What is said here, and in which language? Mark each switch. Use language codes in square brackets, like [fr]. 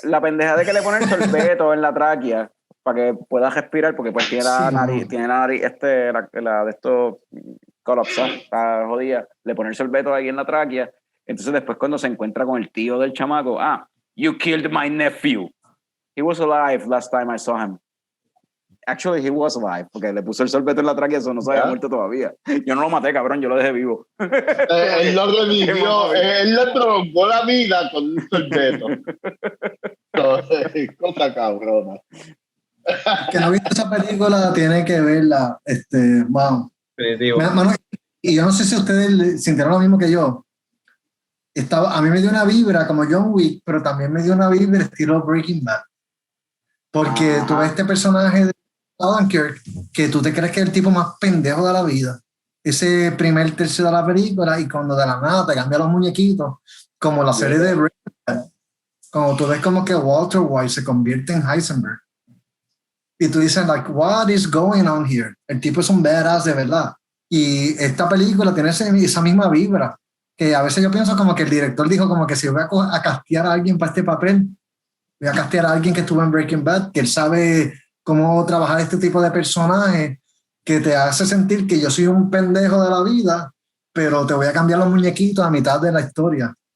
[es] La pendeja de que le ponen sorbeto en la tráquea para que pueda respirar, porque pues tiene la nariz, la de estos colapsar, está jodida, le ponen sorbeto ahí en la tráquea. Entonces después cuando se encuentra con el tío del chamaco, [en] you killed my nephew. He was alive last time I saw him. Actually, he was alive, [es] porque le puso el sorbeto en la tráquea, eso no se había muerto todavía. Yo no lo maté, cabrón, yo lo dejé vivo. Él lo revivió, él le troncó la vida con un sorbeto. Cosa cabrona. Que no ha visto esa película, tiene que verla. Wow. Y yo no sé si ustedes sintieron lo mismo que yo. A mí me dio una vibra como John Wick, pero también me dio una vibra estilo Breaking Bad. Porque tú ves este personaje de Dunkirk, que tú te crees que es el tipo más pendejo de la vida. Ese primer tercio de la película, y cuando de la nada te cambia los muñequitos, como la serie de Breaking Bad, como tú ves como que Walter White se convierte en Heisenberg. Y tú dices, [en] like, what is going on here? [es] El tipo es un badass de verdad. Y esta película tiene esa misma vibra, que a veces yo pienso como que el director dijo como que si voy a castear a alguien para este papel, voy a castear a alguien que estuvo en Breaking Bad, que él sabe cómo trabajar este tipo de personaje, que te hace sentir que yo soy un pendejo de la vida, pero te voy a cambiar los muñequitos a mitad de la historia.